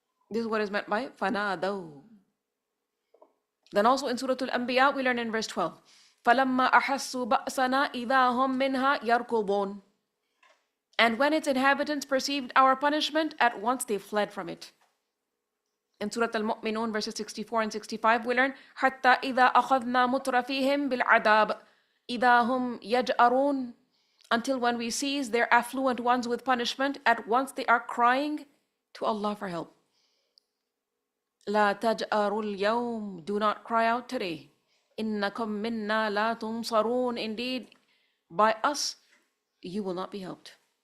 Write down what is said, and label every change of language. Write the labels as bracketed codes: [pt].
[en] This is what is meant by فَنَادَوْا. Then also in Surah Al-Anbiya we learn in verse 12 [ar] فَلَمَّا أَحَسُّوا بَأْسَنَا إِذَا هُمْ مِنْهَا يَرْكُضُونَ. [en] And when its inhabitants perceived our punishment, at once they fled from it. In Surah Al-Mu'minun verses 64 and 65 we learn [ar] حَتَّى إِذَا أَخَذْنَا مُتْرَفِيهِمْ بِالْعَذَابِ إِذَا هُمْ يَجْأَرُونَ. [en] Until when we seize their affluent ones with punishment, at once they are crying to Allah for help. [ar] لَا تَجْأَرُوا الْيَوْمِ. [en] Do not cry out today. [ar] إِنَّكُمْ مِنَّا لَا تُنصَرُونَ. [en] Indeed, by us you will not be helped.